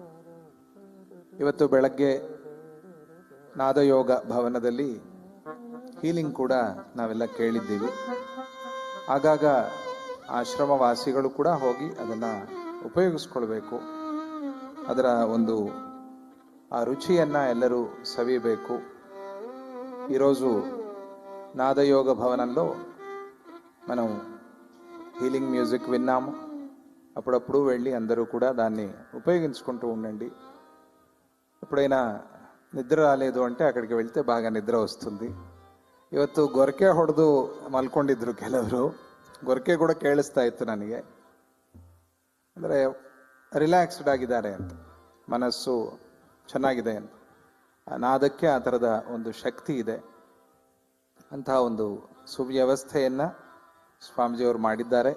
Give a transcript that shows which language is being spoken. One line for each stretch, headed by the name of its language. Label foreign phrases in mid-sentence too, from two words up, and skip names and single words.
Kannada: ಇವತ್ತು ಬೆಳಗ್ಗೆ ನಾದಯೋಗ ಭವನದಲ್ಲಿ ಹೀಲಿಂಗ್ ಕೂಡ ನಾವೆಲ್ಲ ಕೇಳಿದ್ದೀವಿ. ಆಗಾಗ ಆಶ್ರಮವಾಸಿಗಳು ಕೂಡ ಹೋಗಿ ಅದನ್ನು ಉಪಯೋಗಿಸ್ಕೊಳ್ಬೇಕು. ಅದರ ಒಂದು ಆ ರುಚಿಯನ್ನು ಎಲ್ಲರೂ ಸವಿಬೇಕು.
Telugu: ఈరోజు నాదయోగ భవనంలో మనం హీలింగ్ మ్యూజిక్ విన్నాము. అప్పుడప్పుడు వెళ్ళి అందరూ కూడా దాన్ని ఉపయోగించుకుంటూ ఉండండి. ఎప్పుడైనా నిద్ర రాలేదు అంటే అక్కడికి వెళ్తే బాగా నిద్ర వస్తుంది.
Kannada: ಇವತ್ತು ಗೊರಕೆ ಹೊಡೆದು ಮಲ್ಕೊಂಡಿದ್ರು ಕೆಲವರು. ಗೊರಕೆ ಕೂಡ ಕೇಳಿಸ್ತಾ ಇತ್ತು ನನಗೆ. ಅಂದರೆ ರಿಲ್ಯಾಕ್ಸ್ಡ್ ಆಗಿದ್ದಾರೆ ಅಂತ, ಮನಸ್ಸು ಚೆನ್ನಾಗಿದೆ ಅಂತ. ನಾದಕ್ಕೆ ಆ ಥರದ ಒಂದು ಶಕ್ತಿ ಇದೆ. ಅಂತಹ ಒಂದು ಸುವ್ಯವಸ್ಥೆಯನ್ನು ಸ್ವಾಮೀಜಿಯವರು ಮಾಡಿದ್ದಾರೆ.